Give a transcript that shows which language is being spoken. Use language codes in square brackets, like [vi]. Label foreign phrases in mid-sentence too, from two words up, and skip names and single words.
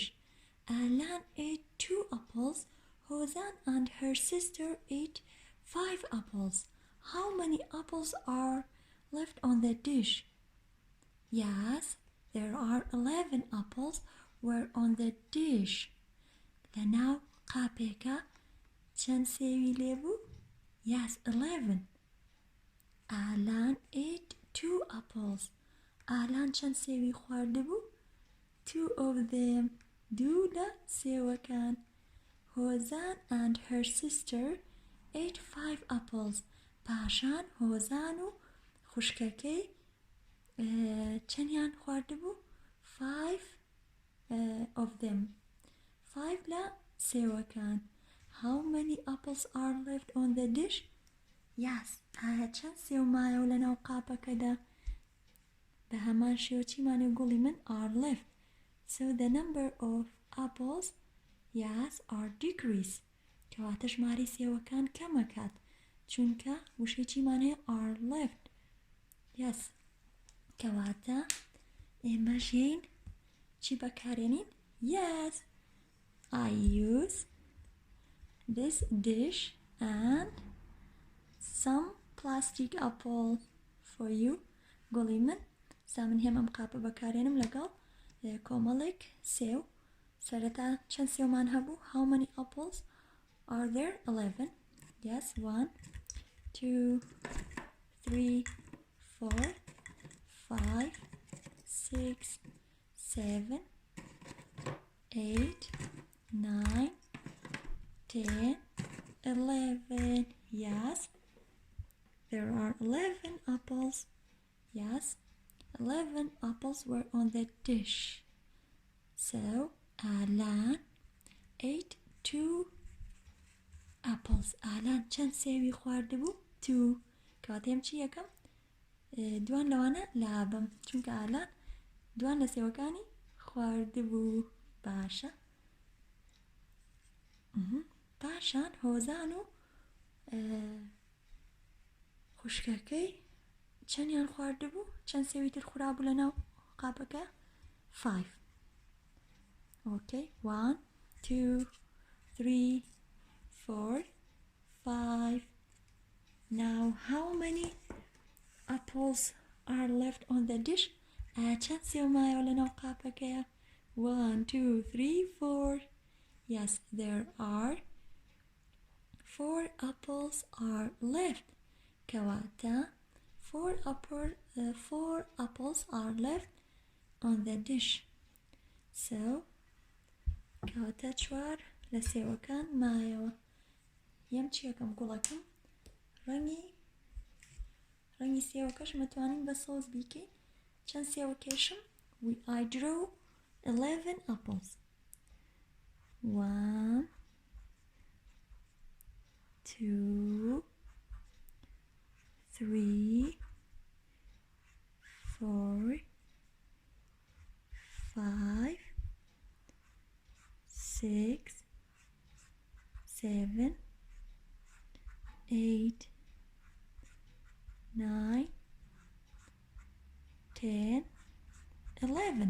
[en] Alan ate 2 apples. Hosan and her sister ate 5 apples. How many apples are left on the dish? Yes, there are 11 apples were on the dish. [ckb] لەناو قاپێکە چەند سێوی لێبوو؟ [en] Yes, 11. ئالان ate 2 apples. [ckb] ئالان چەند سێوی خواردە بوو؟ [en] 2 of them. [ckb] دوو لە سێوەکان. [en] هۆزان and her sister ate 5 apples. [ckb] پاشان هۆزان و خوشکەکەی چەندیان خواردە بوو؟ [en] 5 of them. 5 [ckb] لە سێوەکان. [en] How many apples are left on the dish? Yes. [ckb] ئایا چەند سێو مایەوە لەناو قاپەکەدا؟ بە هەمان شێوە چیمانێ گوڵی من [en] are left. So the number of apples, yes, are decreased. [ckb] کەواتە ژماری سێوەکان کەمەکات. چونکە وشەی چیمان هەیە [en] are left. [ckb] Yes. کەواتە ئێمە ژین چی بەکارێنین؟ [en] Yes. I use this dish and some plastic apples for you. [ckb] گوڵی من سامن هێم ئەم قاپە بەکارێنم لەگەڵ کۆمەڵێک سێو. سەرەتا چەند سێومان هەبوو؟ [en] How many apples are there? 11. Yes, 1, 2, 3, 4, 5, 6, 7, 8, 9, 10, 11. Yes, there are 11 apples. Yes, 11 apples were on the dish. So Alan ate 2 apples. [ckb] Alan چەند سێوی خواردە بوو؟ 2. کەواتەم چی یەکەم؟ دوان لەوانە لابم چونکە ئالان دوان لە سێوەکانی خواردە بوو. باشە. پاشان هۆزان و خوشکەکەی چەندیان خواردە بوو؟ چەند سێوی تر خورابوو لەناو قاپەکە؟ [en] 5. Okay, 1, 2, 3, 4, 5. Now how many apples are left on the dish? [ckb] چەند سێو مایەوە لەناو قاپەکەیە؟ [en] 1, 2, 3, 4. Yes, there are 4 apples are left. کەواتە 4 apples are left on the dish. [ckb] So کەواتە 4 لە سێوەکان مایەوە. یەم چیەکەم گوڵەکەم ڕەنگی سێوەکەش مەتوانین بە سۆز بیکەین. چەند سێوەکێشم؟ [en] I drew 11 apples. 1, 2, 3, 4, 5, 6, 7, 8, 9, 10, 11.